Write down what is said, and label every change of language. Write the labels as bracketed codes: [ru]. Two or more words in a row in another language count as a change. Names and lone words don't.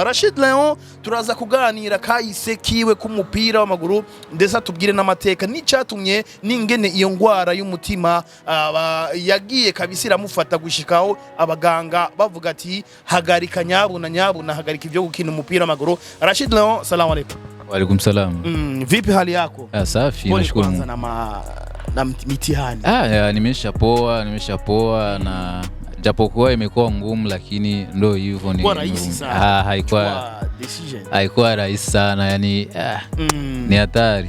[rn] Rashid Leon turaza kuganira kahise kiwe ku mupira w'amaguru ndetse tubwire n'amateka n'icatumye n'ingene iyo ngwara y'umutima yagiye kabisira mufata gushikaho abaganga bavuga ati hagarika nyabuna hagarika ivyo gukina umupira w'amaguru. [ar] Rashid Leon, السلام عليكم. وعليكم السلام. [sw] Vipi hali yako? Safi, nashukuru. Na mitihani. Nimeshapoa na japokuwa imekuwa ngumu lakini ndio hivyo ni haikuwa rahisi sana yani ni hatari.